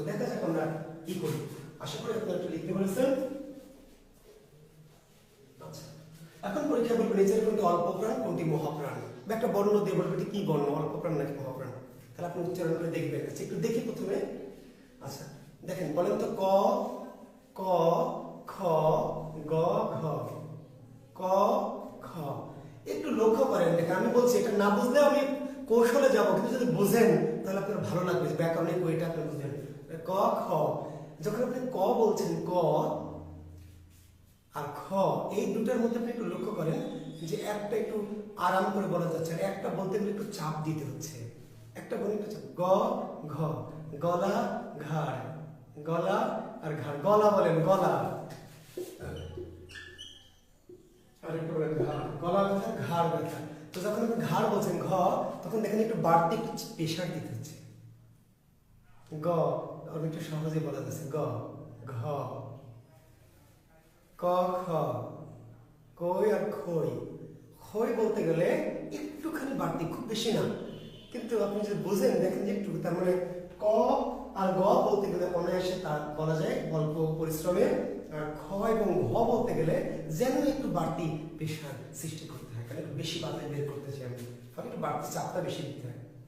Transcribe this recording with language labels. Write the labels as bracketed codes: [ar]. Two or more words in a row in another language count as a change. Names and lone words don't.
[bn] দেখা যাক আমরা কি করি। আশা করি আপনারা একটু লিখতে পেরেছেন। আচ্ছা, এখন পরীক্ষা বলবো নিচের কোনটি অল্প প্রাণ কোনটি মহাপ্রাণ, বা একটা বর্ণ দিয়ে বলবো এটি কি বর্ণ, অল্প প্রাণ নাকি মহাপ্রাণ। তাহলে আপনি উচ্চারণ করে দেখবেন। আচ্ছা, একটু দেখি প্রথমে। আচ্ছা দেখেন, বলেন তো ক, ক, খ, গ, ঘ, ক, খ। একটু লক্ষ্য করেন, দেখেন আমি বলছি, এটা না বুঝলেও আমি কৌশলে যাবো, কিন্তু যদি বুঝেন তাহলে আপনার ভালো লাগবে, ব্যাকরণিক ওইটা আপনি বুঝলেন। ক, খ, যখন আপনি ক বলছেন, ক আর খ, এই দুটার মধ্যে আপনি একটু লক্ষ্য করেন যে একটা একটু আরাম করে বলা যাচ্ছে, আর একটা বলতে গেলে একটু চাপ দিতে হচ্ছে। একটা বলে একটু চাপ। গ, ঘ, গলা, ঘাড়, গলা আর ঘাড়। গলা বলেন, গলা, আর একটু বলেন ঘাড়, গলা ব্যথা, ঘাড় ব্যথা। তো যখন আপনি ঘাড় বলছেন ঘ, তখন দেখেন একটু বাড়তি একটু প্রেশার দিতে হচ্ছে। গ অনেকটা সহজে বলা যাচ্ছে। গ, ঘ, ক, খ, কই আর খই। খই বলতে গেলে একটুখানি বাড়তি, খুব বেশি না, কিন্তু আপনি যদি বোঝেন দেখেন যে একটু। তার মানে ক আর গ বলতে গেলে অনায়াসে তার বলা যায় অল্প পরিশ্রমে, আর খ এবং ঘ বলতে গেলে যেন একটু বাড়তি প্রেশার সৃষ্টি করতে হয়, কারণ একটু বেশি বাতাস বের করতে চাই আমি, ফলে একটু বাড়তি চাপটা বেশি দিতে হয়।